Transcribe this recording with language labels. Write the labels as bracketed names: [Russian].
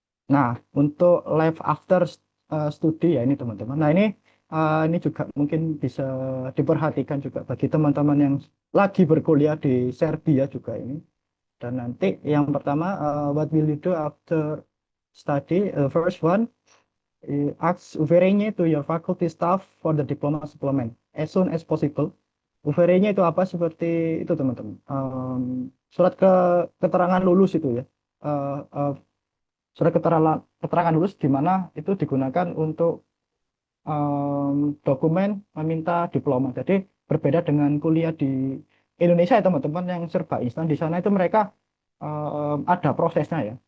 [Indonesian] Nah, untuk life after studi ya ini teman-teman. Nah, ini juga mungkin bisa diperhatikan juga bagi teman-teman yang lagi berkuliah di Serbia juga ini. Dan nanti yang pertama, [English] what will you do after study? First one, ask uverenya to your faculty staff for the diploma supplement as soon as possible. [Indonesian] Uverenya itu apa? Seperti itu teman-teman. Surat keterangan lulus itu ya. Eh, eh, Surat keterangan lulus di mana itu digunakan untuk dokumen meminta diploma. Jadi berbeda dengan kuliah di Indonesia ya teman-teman yang serba instan di sana itu mereka ada prosesnya ya.